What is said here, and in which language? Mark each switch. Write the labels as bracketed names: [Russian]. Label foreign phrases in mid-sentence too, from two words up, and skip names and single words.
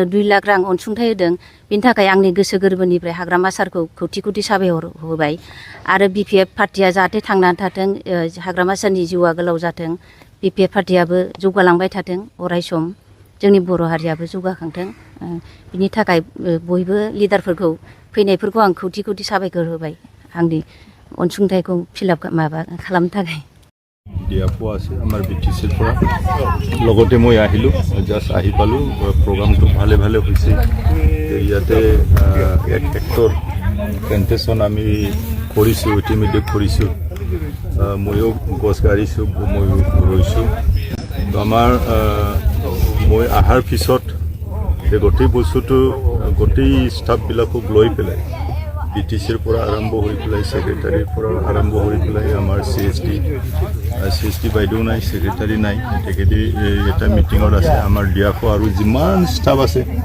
[Bodo] 2 लाख रां अनसुंथाइ होदों बिनि थाखाय आंनि गोसो गोरबोनिफ्राय हाग्रामा सारखौ खौथि खौथि साबायखर होबाय आरो BPF पार्टिया जाहाथे थांनानै थाथों हाग्रामा सारनि जिउआ गोलाव जाथों BPF पार्टियाबो जौगालांबाय थाथों अराय सम जोंनि बर' हारियाबो जौगाखांथों बिनि थाखाय बयबो लिडारफोरखौ फैनायफोरखौ आं खौथि खौथि साबायखर होबाय आंनि अनसुंथाइखौ फिलआप माबा खालामनो थाखाय [Assamese] दियाफो আছে আমাৰ BTCৰ পৰা লগতে মই আহিলোঁ জাষ্ট আহি পালোঁ প্ৰগ্ৰামটো ভালে ভালে হৈছে ইয়াতে 1 হেক্টৰ প্লেণ্টেশ্যন আমি কৰিছোঁ ইতিমধ্যে কৰিছোঁ ময়ো গছ গাড়িছোঁ ময়ো ৰুইছোঁ আমাৰ মই আহাৰ পিছত এই গোটেই বস্তুটো গোটেই ষ্টাফবিলাকক লৈ পেলাই BTCৰ পৰা আৰম্ভ হৈ পেলাই সেক্ৰেটাৰীৰ পৰা আৰম্ভ হৈ পেলাই আমাৰ CSD বাইদেউ নাই সেক্ৰেটাৰী নাই তেখেতে এটা মিটিঙত আছে আমাৰ ডিয়াফো আৰু যিমান ষ্টাফ আছে